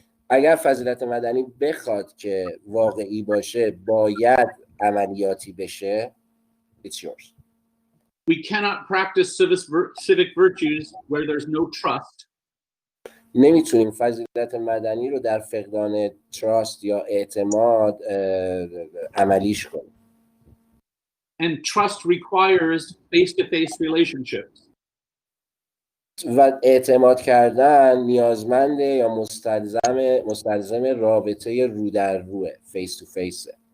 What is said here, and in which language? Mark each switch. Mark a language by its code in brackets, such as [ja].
[fa] اگر فضیلت مدنی بخواد که واقعی باشه باید عملیاتی بشه. [en] It's yours. We cannot practice civic virtues where there's no trust. [fa] نمیتونیم فضیلت مدنی رو در فقدان تراست یا اعتماد عملیش کنیم. [en] And trust requires face-to-face relationships. [fa] و اعتماد کردن نیازمنده یا مستلزم رابطه رو در روه، [en] face to face.